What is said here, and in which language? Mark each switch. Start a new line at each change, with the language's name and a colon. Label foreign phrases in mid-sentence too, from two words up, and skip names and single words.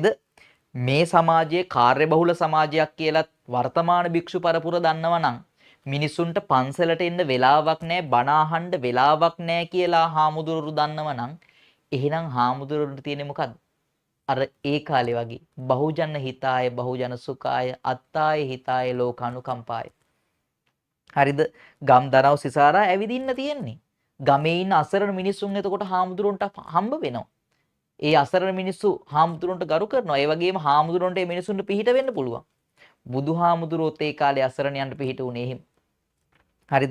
Sinhala: මේ සමාජයේ කාර්යබහුල සමාජයක් කියලා වර්තමාන භික්ෂු පරපුර දන්නවා නම් මිනිසුන්ට පන්සලට එන්න වෙලාවක් නැහැ, බණ අහන්න වෙලාවක් නැහැ කියලා හාමුදුරුවෝ දන්නවා නම් එහෙනම් හාමුදුරුවන්ට තියෙන්නේ මොකද්ද? අර ඒ කාලේ වගේ
Pali: බහුජන හිතාය බහුජන සුඛාය අත්තාය හිතාය ලෝකානුකම්පාය.
Sinhala: හරිද? ගම් දනව් සිසාරා ඇවිදින්න තියෙන්නේ. ගමේ ඉන්න අසරණ මිනිස්සුන් එතකොට හාමුදුරන්ට හම්බ වෙනවා. ඒ අසරණ මිනිස්සු හාමුදුරන්ට ගරු කරනවා. ඒ වගේම හාමුදුරන්ට මේ මිනිස්සුන්ට පිහිට වෙන්න පුළුවන්. බුදුහාමුදුරුවෝත් ඒ කාලේ අසරණයන්ට පිහිට වුණේ එහෙම. හරිද?